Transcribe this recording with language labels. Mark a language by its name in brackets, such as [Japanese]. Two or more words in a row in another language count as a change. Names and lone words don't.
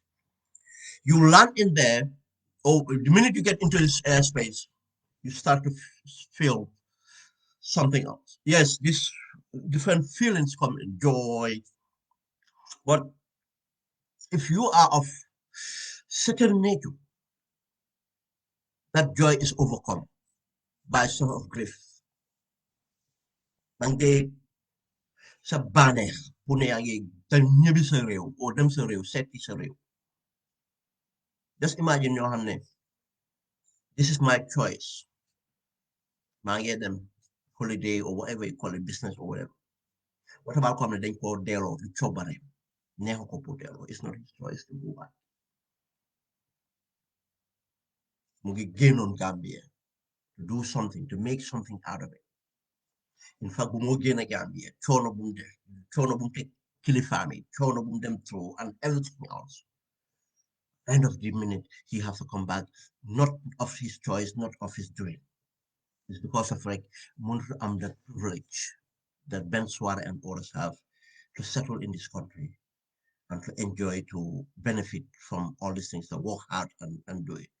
[English] You land in there, or the minute you get into this airspace, you start to feel something else. Yes, these different feelings come in joy, but if you are of certain nature, that joy is overcome by some of grief. [Wolof] Dangay sa banex, punayang ñibi sa réew, o dem sa réew, setti sa réew. [English] Just imagine [Wolof] ñoo xam ne, [English] this is my choice. [Wolof] Maa ngi dem [English] holiday or whatever you call it, business or whatever. What about [Wolof] ko xam ne dañ ko delloo du coobare, neexu ko pour delloo, [English] it's not his choice to go back. [Wolof] Mu ngi génnoon [English] Gambia to do something, to make something out of it. In fact, [Wolof] bu moo génn Gambia, coono bu mu def, coono bu mu teg kilifaam yi, coono bu mu dem through, [English] and everything else. End of the minute, he has to come back, not of his choice, not of his doing. It's because of like that privilege that Ben Suwareh and others have to settle in this country and to enjoy, to benefit from all these things, to work hard and do it.